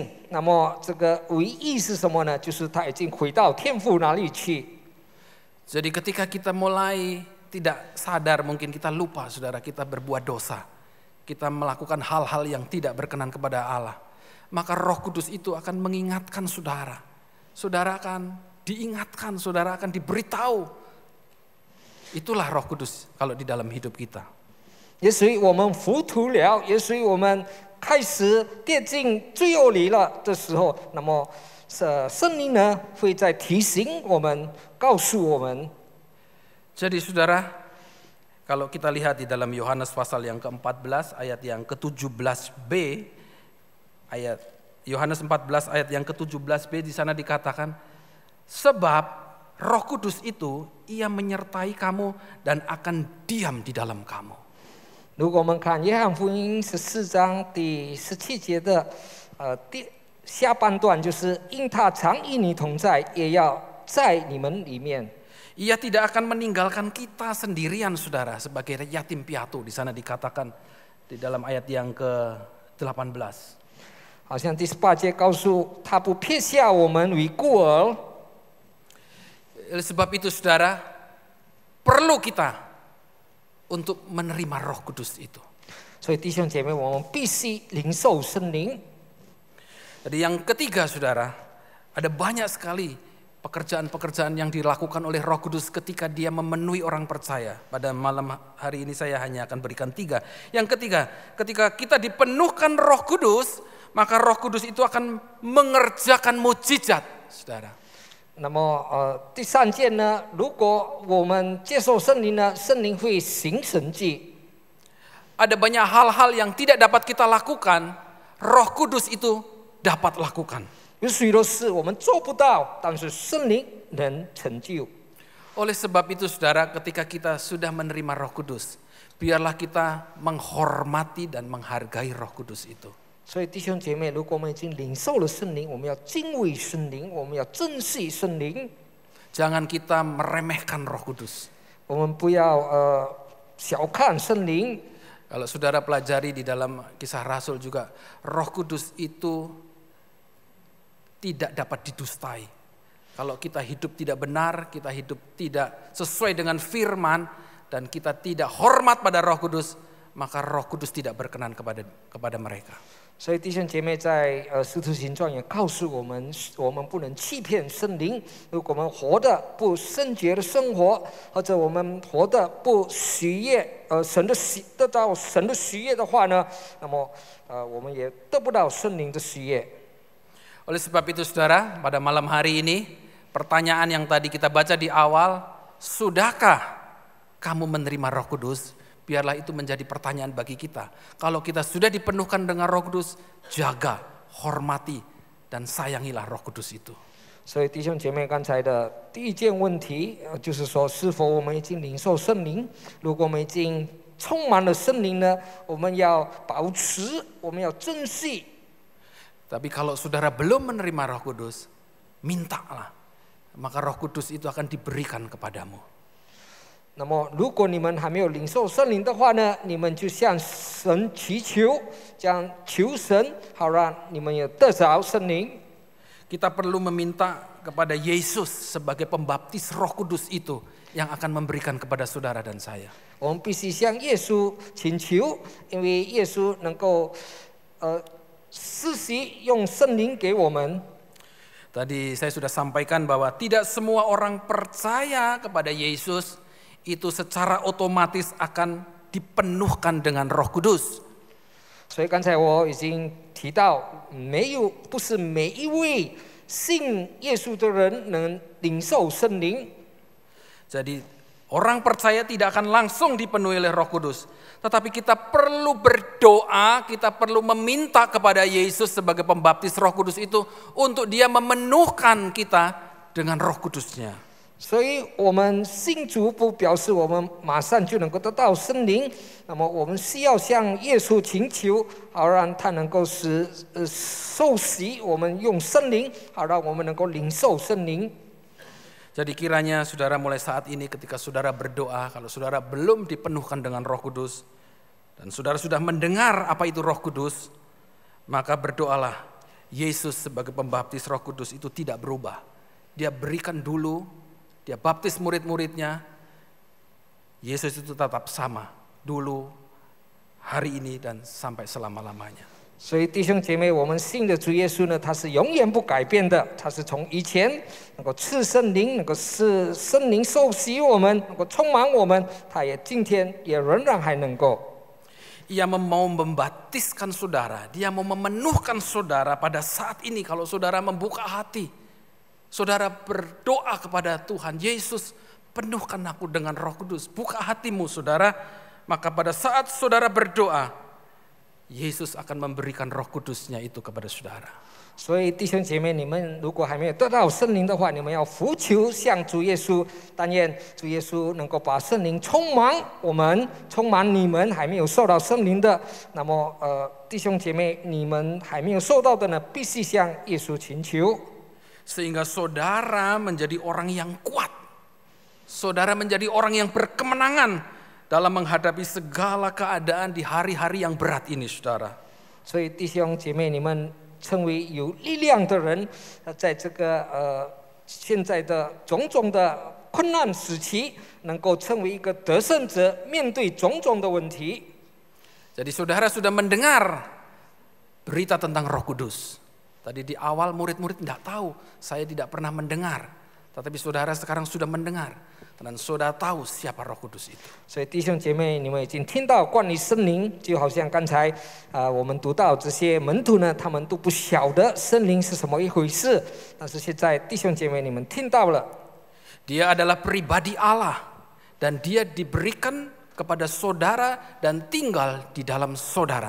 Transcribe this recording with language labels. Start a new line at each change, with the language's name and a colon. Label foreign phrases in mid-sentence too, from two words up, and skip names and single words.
Chinese: 那么这个为义是什么呢？就是他已经回到天父那里去。
Indonesian: Jadi ketika kita mulai tidak sadar, mungkin kita lupa saudara, kita berbuat dosa. Kita melakukan hal-hal yang tidak berkenan kepada Allah. Maka Roh Kudus itu akan mengingatkan saudara. Saudara akan diingatkan, saudara akan diberitahu. Itulah Roh Kudus kalau di dalam hidup kita.
Chinese: 也许我们糊涂了，也许我们开始跌进罪恶里了的时候，那么圣灵呢会在提醒我们，告诉我们。
Indonesian: Jadi saudara, kalau kita lihat di dalam Yohanes pasal yang ke-14 ayat yang ke-17b, ayat Yohanes 14 ayat yang ke-17b di sana dikatakan, sebab Roh Kudus itu Ia menyertai kamu dan akan diam di dalam kamu.
Chinese: 如果我们看约翰福音14章第17节的第下半段就是因他常与你同在，也要在你们里面。
Indonesian: Ia tidak akan meninggalkan kita sendirian, saudara, sebagai yatim piatu. Di sana dikatakan di dalam ayat yang ke-18.
Chinese: 好像第18节告诉他不撇下我们为孤儿。
Indonesian: Sebab itu, saudara, perlu kita untuk menerima Roh Kudus itu.
Chinese: 所以弟兄姐妹，我们必须领受圣灵。
Indonesian: Jadi yang ketiga, saudara, ada banyak sekali pekerjaan-pekerjaan yang dilakukan oleh Roh Kudus ketika dia memenuhi orang percaya. Pada malam hari ini saya hanya akan berikan 3. Yang ketiga, ketika kita dipenuhkan Roh Kudus, maka Roh Kudus itu akan mengerjakan mujizat, saudara.
Chinese: 那么第3件呢，如果我们接受圣灵呢，圣灵会行神迹。
Indonesian: Ada banyak hal-hal yang tidak dapat kita lakukan, Roh Kudus itu dapat lakukan.
Chinese: 有许多事我们做不到，但是圣灵能成就。
Indonesian: Oleh sebab itu, saudara, ketika kita sudah menerima Roh Kudus, biarlah kita menghormati dan menghargai Roh Kudus itu.
Chinese: 所以弟兄姐妹，如果我们已经领受了圣灵，我们要敬畏圣灵，我们要珍惜圣灵。
Indonesian: Jangan kita meremehkan Roh Kudus.
Chinese: 我们不要小看圣灵。
Indonesian: Kalau saudara pelajari di dalam Kisah Rasul juga, Roh Kudus itu tidak dapat didustai. Kalau kita hidup tidak benar, kita hidup tidak sesuai dengan firman, dan kita tidak hormat pada Roh Kudus, maka Roh Kudus tidak berkenan kepada mereka.
Chinese: 所以弟兄姐妹在使徒行传也告诉我们，我们不能欺骗圣灵。如果我们活得不圣洁的生活，或者我们活得不喜悦，得到神的喜悦的话呢，那么我们也得不到圣灵的喜悦。
Indonesian: Oleh sebab itu, saudara, pada malam hari ini, pertanyaan yang tadi kita baca di awal, sudahkah kamu menerima Roh Kudus? Biarlah itu menjadi pertanyaan bagi kita. Kalau kita sudah dipenuhkan dengan Roh Kudus, jaga, hormati, dan sayangilah Roh Kudus itu.
Chinese: 所以弟兄姐妹，刚才的第一件问题，就是说，是否我们已经领受圣灵？如果我们已经充满了圣灵呢，我们要保持，我们要珍惜。
Indonesian: Tapi kalau saudara belum menerima Roh Kudus, mintalah. Maka Roh Kudus itu akan diberikan kepadamu.
Chinese: 那么，如果你们还没有领受圣灵的话呢，你们就向神祈求，将求神，好让你们也得着圣灵。
Indonesian: Kita perlu meminta kepada Yesus sebagai pembaptis Roh Kudus itu yang akan memberikan kepada saudara dan saya.
Chinese: 我们必须向耶稣请求，因为耶稣能够施洗用圣灵给我们。
Indonesian: Tadi saya sudah sampaikan bahwa tidak semua orang percaya kepada Yesus itu secara otomatis akan dipenuhkan dengan Roh Kudus.
Chinese: 所以刚才我已经提到，不是每一位信耶稣的人能领受圣灵。
Indonesian: Jadi orang percaya tidak akan langsung dipenuhi oleh Roh Kudus. Tetapi kita perlu berdoa, kita perlu meminta kepada Yesus sebagai pembaptis Roh Kudus itu untuk dia memenuhkan kita dengan Roh Kudusnya.
Chinese: 所以我们信主不表示我们马上就能够得到圣灵，那么我们需要向耶稣请求，好让他能够受洗，我们用圣灵，好让我们能够领受圣灵。
Indonesian: Jadi kiranya saudara mulai saat ini ketika saudara berdoa, kalau saudara belum dipenuhkan dengan Roh Kudus, dan saudara sudah mendengar apa itu Roh Kudus, maka berdoalah, Yesus sebagai pembaptis Roh Kudus itu tidak berubah. Dia berikan dulu, dia baptis murid-muridnya, Yesus itu tetap sama dulu, hari ini, dan sampai selama-lamanya.
Chinese: 所以弟兄姐妹，我们信的主耶稣呢，他是永远不改变的。他是从以前能够赐圣灵，能够使圣灵受洗我们，能够充满我们，他也今天也仍然还能够。
Indonesian: Ia mau membaptiskan saudara, dia mau memenuhkan saudara pada saat ini kalau saudara membuka hati. Saudara berdoa kepada Tuhan, Yesus penuhkan aku dengan Roh Kudus. Buka hatimu saudara, maka pada saat saudara berdoa, Yesus akan memberikan Roh Kudus-Nya itu kepada saudara.
Chinese: 所以弟兄姐妹，你们如果还没有得到圣灵的话，你们要呼求向主耶稣，但愿主耶稣能够把圣灵充满我们，充满你们还没有受到圣灵的。那么弟兄姐妹，你们还没有受到的呢，必须向耶稣请求，
Indonesian: Sehingga saudara menjadi orang yang kuat. Saudara menjadi orang yang berkemenangan dalam menghadapi segala keadaan di hari-hari yang berat ini, saudara.
Chinese: 所以弟兄姐妹，你们成为有力量的人，在这个现在的种种的困难时期，能够成为一个得胜者，面对种种的问题。
Indonesian: Jadi saudara sudah mendengar berita tentang Roh Kudus. Tadi di awal murid-murid tidak tahu, saya tidak pernah mendengar. Tetapi saudara sekarang sudah mendengar. Dan saudara tahu siapa Roh Kudus itu.
Chinese: 所以弟兄姐妹，你们已经听到关于圣灵，就好像刚才我们读到这些门徒呢，他们都不晓得圣灵是什么一回事。但是现在弟兄姐妹，你们听到了，
Indonesian: Dia adalah pribadi Allah. Dan dia diberikan kepada saudara dan tinggal di dalam saudara.